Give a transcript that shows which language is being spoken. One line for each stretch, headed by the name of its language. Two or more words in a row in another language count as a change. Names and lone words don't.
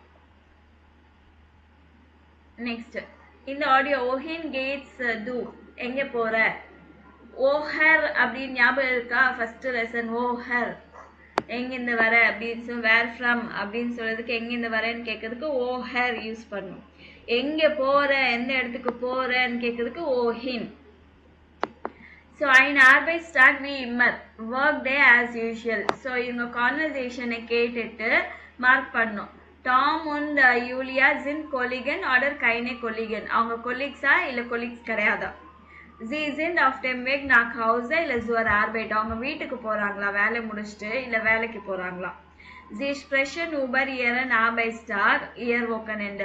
Tamil: நெக்ஸ்ட் இந்த ஆடியோ
German: wohin geht's
Tamil: டு எங்க போற, ஓஹர் அப்படின்னு ஞாபகம் இருக்கா?
English: first lesson
Tamil: ஓஹர் எங்கிருந்து வர அப்படின்னு சொல்லி,
English: where from
Tamil: அப்படின்னு சொல்றதுக்கு எங்கிருந்து வரேன்னு கேட்கறதுக்கு ஓஹர் யூஸ் பண்ணும். எங்க போற, எந்த இடத்துக்கு போறன்னு கேட்கறதுக்கு ஓஹின்.
German: ஸோ ein Arbeitstag wie immer,
English: work day as usual.
Tamil: ஸோ இவங்க கான்வர்சேஷனை கேட்டுட்டு மார்க் பண்ணும்.
German: டாம் und யூலியா sind Kollegen oder keine Kollegen.
Tamil: அவங்க கொலீக்ஸா இல்லை கொலீக்ஸ் கிடையாதா?
German: Sie sind auf dem Weg nach Hause இல்லை zur Arbeit.
Tamil: அவங்க வீட்டுக்கு போறாங்களா வேலை முடிச்சுட்டு இல்லை வேலைக்கு போறாங்களா?
German: Sie sprechen über ihren Arbeitstag, ihr Wochenende.